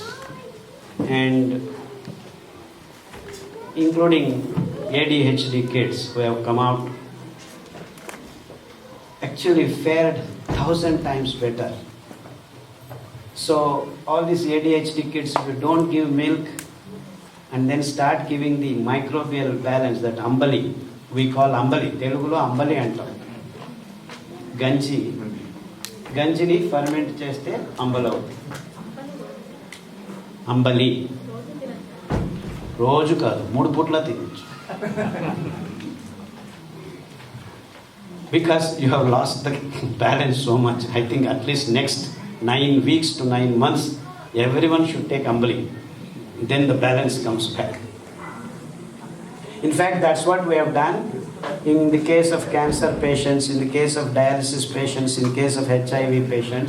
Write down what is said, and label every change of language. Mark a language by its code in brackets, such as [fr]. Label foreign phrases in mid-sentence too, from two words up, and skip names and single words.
[en] And including ADHD kids who have come out actually fared 1,000 times better. So all these ADHD kids, if you don't give milk and then start giving the microbial balance, that ambali, we call ambali, [te] తెలుగులో అంబలి అంటాం. గంజిని ఫెర్మెంట్ చేస్తే అంబలో. Ambali. రోజు కాదు 3 పూట్ల తినచ్చు. [en] Because you have lost the balance so much. I think at least next 9 weeks to 9 months, everyone should take ambali. Then the balance comes back. In fact, that's what we have done in the case of cancer patients, in the case of dialysis patients, in case of HIV patients.